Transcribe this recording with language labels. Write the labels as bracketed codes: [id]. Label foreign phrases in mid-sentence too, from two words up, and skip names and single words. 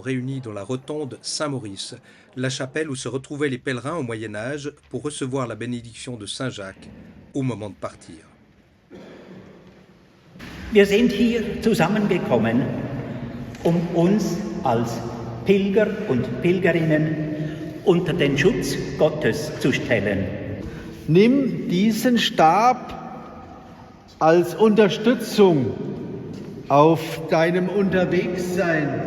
[fr] réunies dans la rotonde Saint-Maurice, la chapelle où se retrouvaient les pèlerins au Moyen-Âge pour recevoir la bénédiction de Saint-Jacques au moment de partir. [de] Wir sind hier zusammengekommen, uns als Pilger und Pilgerinnen unter den Schutz Gottes zu stellen. Nimm diesen Stab als Unterstützung auf deinem Unterwegssein.